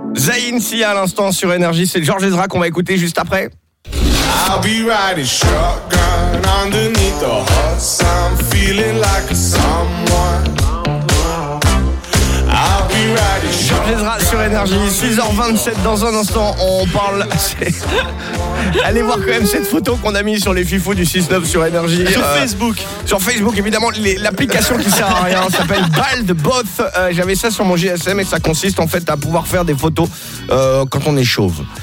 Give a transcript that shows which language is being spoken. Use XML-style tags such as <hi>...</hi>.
<fr>Zayn Sia à l'instant sur Énergie, c'est Georges Ezra qu'on va écouter juste après.</fr> <en>I'll be riding shotgun underneath the hot sun, feeling like someone. I'll be riding shotgun.</en> <fr>Georges Ezra sur Énergie, 6h27. Dans un instant, on parle. Allez voir quand même cette photo qu'on a mise sur les fifous du 6-9 sur Énergie. Sur Facebook. Sur Facebook, évidemment, l'application qui sert à rien s'appelle Bald Both. J'avais ça sur mon GSM et ça consiste en fait à pouvoir faire des photos quand on est chauve.</fr>